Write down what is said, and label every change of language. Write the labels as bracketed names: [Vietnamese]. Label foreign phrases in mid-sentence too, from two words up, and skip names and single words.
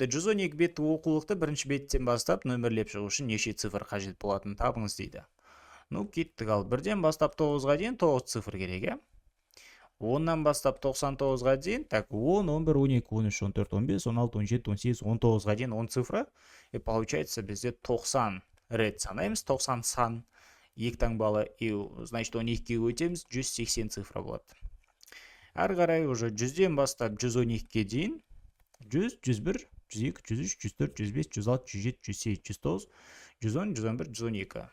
[Kazakh] 112 беттік оқулықты бірінші беттен бастап нөмірлеп шығу үшін неше цифр қажет болатынын табыңыз дейді. Кеттік, ал бірден бастап 9-ға дейін 9 цифр керек, е? 10-нан бастап 99-ға дейін, так, 10, 11, 12, 13, 14, 15, 16, 17, 18, 19-ға дейін 10 цифры. [Russian] И получается [Kazakh] бізде 90 рет санаймыз, 90 сан, 2 таңбалы, [Russian] и значит [Kazakh] 12-ге өтеміз, 180 цифры болады. Әрі қарай уже 100-ден бастап 112-ге дейін 100, 101, 102, 103, 104, 105, 106, 107, 108, 109, 110, 111, 112.